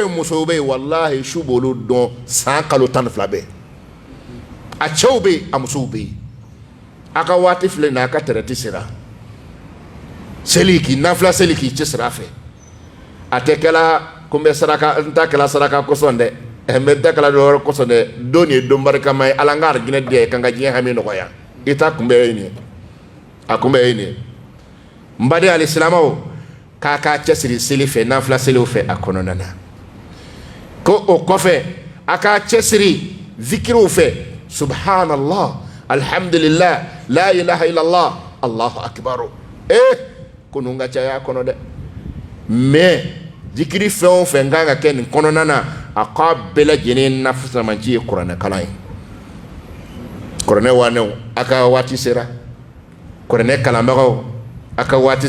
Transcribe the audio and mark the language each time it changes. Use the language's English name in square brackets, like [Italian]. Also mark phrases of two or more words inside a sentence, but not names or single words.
[Bambara] yen musow bɛ yen walahi su b'olu dɔn san kalo 12 bɛɛ a cɛw bɛ yen a musow bɛ yen a ka waati filɛ nin ye a ka tɛrɛti sera seli k'i nafila seli k'i cɛ sira fɛ a tɛ kɛla ko n bɛ saraka n ta kɛla saraka kosɔn dɛ n bɛ ta kɛla dɔwɛrɛ kosɔn dɛ don nin ye don barikama ye ala n ka arijinɛ di yan kan ka diɲɛ hami nɔgɔya i ta kunbɛ ye nin ye a kunbɛ ye nin ye n baden alisilamɛw k'a k'a cɛsiri seli fɛ nafila seliw fɛ a kɔnɔna na ko o kɔfɛ a k'a cɛsiri zikiriw fɛ [Arabic] سبحان الله الحمد لله لا إله إلا الله الله أكبر [Bambara] ko nun ka caya kɔnɔ dɛ mais zikiri fɛn o fɛn kan ka kɛ nin kɔnɔna na a k'a bɛɛ lajɛlen nafasamanci ye kuranɛ kalan ye kuranɛ wanɛw a ka waati sera kuranɛ kalanbagaw a ka waati